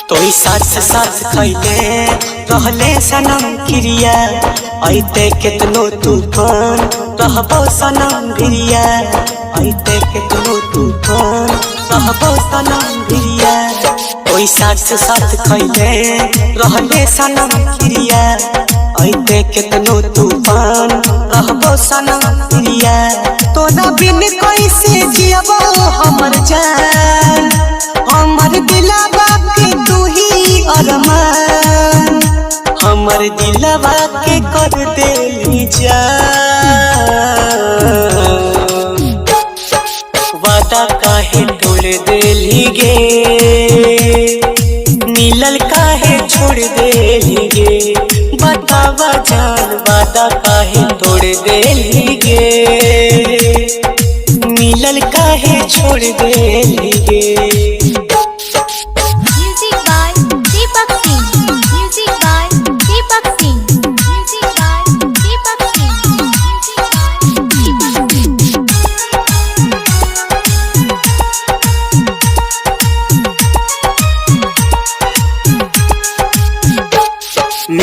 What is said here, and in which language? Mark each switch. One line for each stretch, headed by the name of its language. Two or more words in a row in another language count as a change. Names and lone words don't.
Maithili: तोई साथ साथ खैले रहले सनम क्रिया, ऐते केतनो तूफान रहबो सनम भिरिया, ऐते केतनो तूफान रहबो सनम भिरिया। तोई साथ साथ खैले रहले सनम क्रिया, ऐते केतनो तूफान रहबो सनम भिरिया। तोरा बिन कैसे जियबो हमर जान, हमर दिलवा के तू ही अरमान। हमर दिलवा के कर देली जान। वादा काहे तोड़ देली गे, मिलल काहे छोड़ देली गे, बतावा जान वादा काहे तोड़ देली गे, मिलल काहे छोड़ देली गे।
English: Music by Deepak Singh, Music by Deepak Singh, Music by Deepak Singh, Music by Deepak Singh.